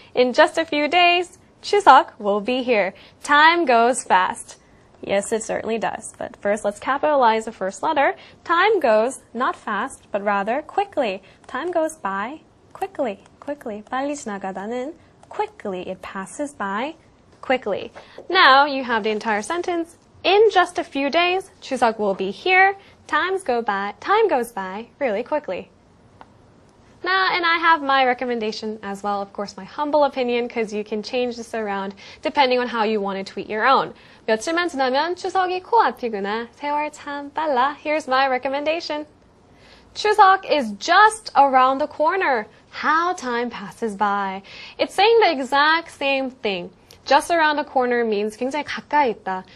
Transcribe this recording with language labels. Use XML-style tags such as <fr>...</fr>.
<en>In just a few days, 추석 will be here. Time goes fast. Yes, it certainly does. But first, let's capitalize the first letter. Time goes not fast, but rather quickly. Time goes by quickly. Quickly.</en> <ko>빨리 지나가다는</ko> <en>quickly. It passes by quickly. Now you have the entire sentence. In just a few days, 추석 will be here. Time goes by really quickly. Now, and I have my recommendation as well, of course, my humble opinion, because you can change this around depending on how you want to tweet your own.</en> <ko>며칠만 지나면 추석이 코앞이구나. 세월 참 빨라.</ko> <en>Here's my recommendation. 추석 is just around the corner. How time passes by. It's saying the exact same thing. Just around the corner means</en> <ko>굉장히 가까이 있다.</ko>